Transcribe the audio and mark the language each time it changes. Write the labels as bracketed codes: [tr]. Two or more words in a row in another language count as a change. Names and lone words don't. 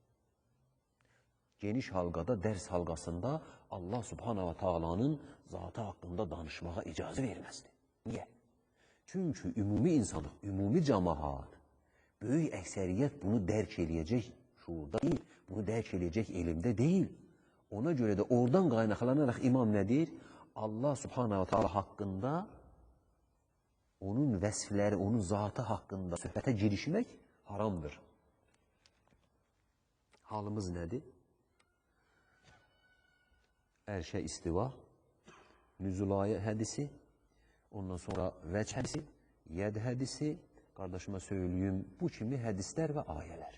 [az] Geniş halqada, dərs halqasında Allah [ar] سبحانه وتعالى [az] zatı haqqında danışmağa icazə verməzdi. Niyə? Çünki ümumi insanlıq, ümumi cəmaat, böyük əksəriyyət bunu dərk eləyəcək şuurda deyil, bunu dərk eləyəcək elmdə deyil. Ona görə də oradan qaynaqlanaraq imam nədir? Allah [ar] سبحانه وتعالى [az] haqqında, onun vəsfləri, onun zatı haqqında söhbətə girişmək haramdır. Halımız nədir? Ərşə istiva, nüzulayə hədisi, ondan sonra vəc hədisi, yəd hədisi, qardaşıma söyləyim, bu kimi hədislər və ayələr.